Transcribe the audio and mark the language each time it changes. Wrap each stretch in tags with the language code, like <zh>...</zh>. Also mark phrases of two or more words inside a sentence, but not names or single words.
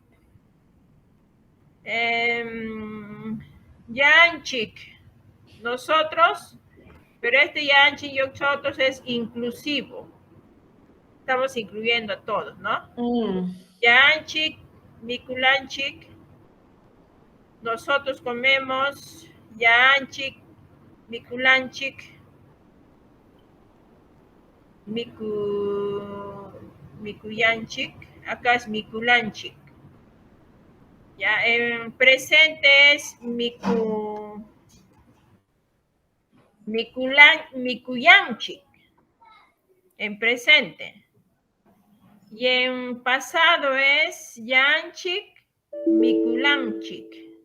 <es>Yanchik, nosotros, pero este yanchik y nosotros es inclusivo. Estamos incluyendo a todos, ¿no?</es> <qu>Yanchik, mikulanchik,</qu> <es>nosotros comemos.</es> <qu>Yanchik, mikulanchik, mikuyanchik,</qu> <es>acá es mikulanchik. Ya, en presente es mikuyanchik, en presente. Y en pasado es</es> <qu>yanchik, mikulanchik.</qu>